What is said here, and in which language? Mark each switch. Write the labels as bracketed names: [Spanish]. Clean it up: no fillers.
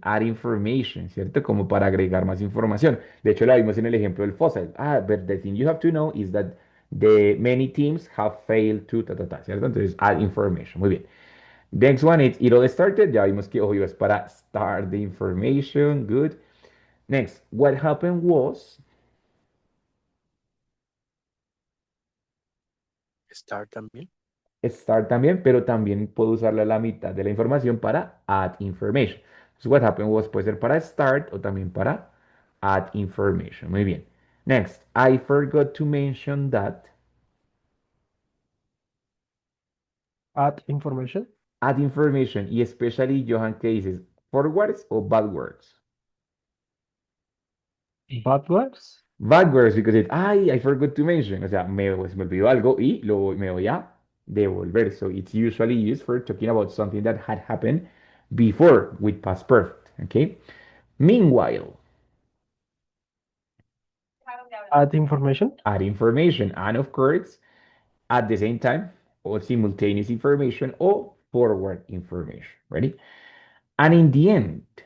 [English] Add information, [Spanish] ¿cierto? Como para agregar más información. De hecho, la vimos en el ejemplo del fossil. [English] Ah, but the thing you have to know is that the many teams have failed to, [Spanish] ¿cierto? Entonces, [English] add information. [Spanish] Muy bien. [English] Next one is it all started. [Spanish] Ya vimos que obvio es para [English] start the information. [Spanish] Good. [English] Next, what happened was, [Spanish] Start también. start también, pero también puedo usarla a la mitad de la información para [English] add information. So what happened was [Spanish] puede ser para [English] start [Spanish] o también para [English] add information. [Spanish] Muy bien. [English] Next, I forgot to mention that. add information. Add information [Spanish] y [English] especially Johan [Spanish] que dices [English] Forwards o backwards? Bad words? Backwards, because I forgot to mention. [Spanish] O sea, se me olvidó algo y me voy a devolver. [English] So it's usually used for talking about something that had happened before with past perfect. Okay. Meanwhile, Add information? add information. And of course, at the same time, or simultaneous information or forward information. Ready? And in the end,